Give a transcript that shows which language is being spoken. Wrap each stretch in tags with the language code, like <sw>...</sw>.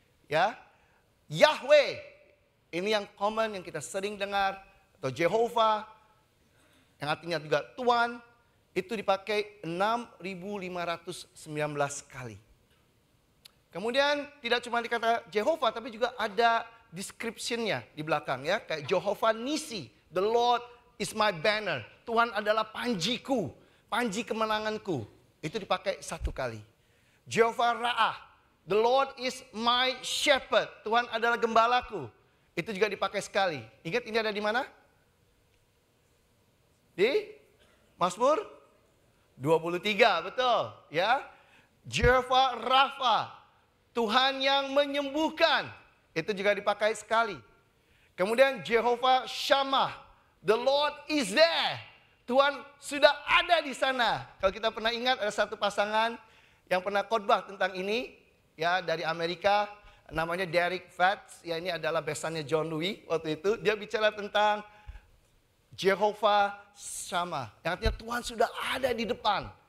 <id>Ya, Yahweh, ini yang common yang kita sering dengar, atau Jehovah, yang artinya juga Tuan, itu dipakai 6.519 kali. Kemudian tidak cuma dikata Jehovah, tapi juga ada description-nya di belakang, ya, kayak Jehovah Nisi,</id> <en>the Lord is my banner.</en> <id>Tuhan adalah panjiku, panji kemenanganku. Itu dipakai 1 kali.</id> <en>Jehovah Ra'ah, the Lord is my shepherd.</en> <id>Tuhan adalah gembalaku. Itu juga dipakai sekali. Ingat ini ada di mana? Di Mazmur 23, betul, ya. Jehovah Rafa, Tuhan yang menyembuhkan. Itu juga dipakai sekali.</id> <en>Kemudian Jehovah Shammah, the Lord is there.</en> <id>Tuhan sudah ada di sana. Kalau kita pernah ingat ada satu pasangan yang pernah khotbah tentang ini, ya, dari Amerika, namanya Derek Fatts. Ya, ini adalah besannya John Louis waktu itu. Dia bicara tentang Jehovah Shammah, yang artinya Tuhan sudah ada di depan.</id>